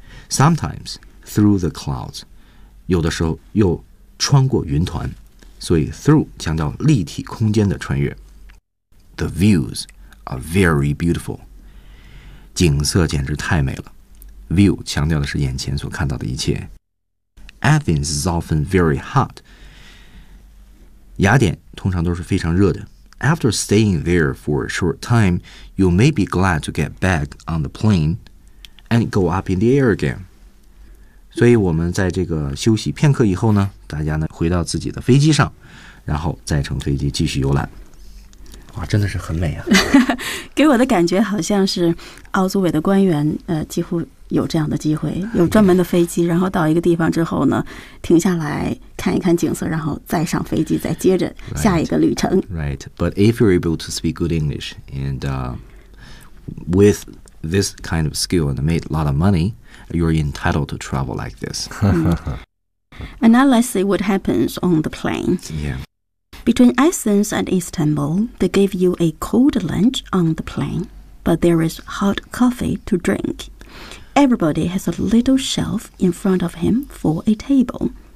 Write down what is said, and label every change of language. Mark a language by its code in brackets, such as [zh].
[zh] sometimes through the clouds 有的时候又穿过云团所以 through 强调立体空间的穿越 the views are very beautiful 景色简直太美了View 强调的是眼前所看到的一切。 [en] Athens is often very hot. [zh] 雅典通常都是非常热的。 [en] After staying there for a short time, you may be glad to get back on the plane and go up in the air again. [zh] 所以我们在这个休息片刻以后呢，大家呢回到自己的飞机上，然后再乘飞机继续游览。哇，真的是很美啊！给我的感觉好像是奥组委的官员，几乎。有这样的机会有专门的飞机然后到一个地方之后呢停下来看一看景色然后再上飞机再接着下一个旅程 [en] Right, but if you're able to speak good English and with this kind of skill and made a lot of money you're entitled to travel like this 、And now let's see what happens on the plane Yeah. Between Athens and Istanbul they give you a cold lunch on the plane but there is hot coffee to drinkEverybody has a little shelf in front of him for a table.